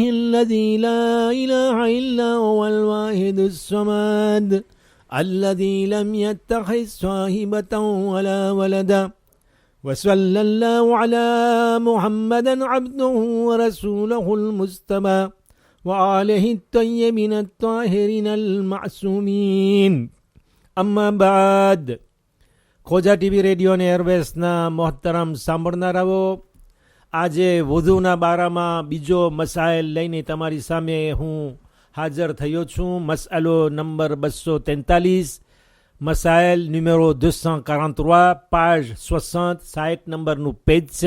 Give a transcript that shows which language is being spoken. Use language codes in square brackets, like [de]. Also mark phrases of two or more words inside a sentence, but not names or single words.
[ar] الذي لا إله إلا هو الواحد الصمد الذي لم يتخذ صاحبة ولا ولدا وصلى الله على محمد عبده ورسوله المصطفى وآله الطيبين الطاهرين المعصومين أما بعد [gu] ખોજા ટીવી રેડિયો અને એરવેસના મોહતરમ સાંભળનારાઓ, આજે વુઝુના બારામાં બીજો મસાઇલ લઈને તમારી સામે હું હાજર થયો છું. મસઅલો નંબર 243, મસાઇલ ન્યુમેરો 243, પાજ 60 નંબરનું પેજ છે.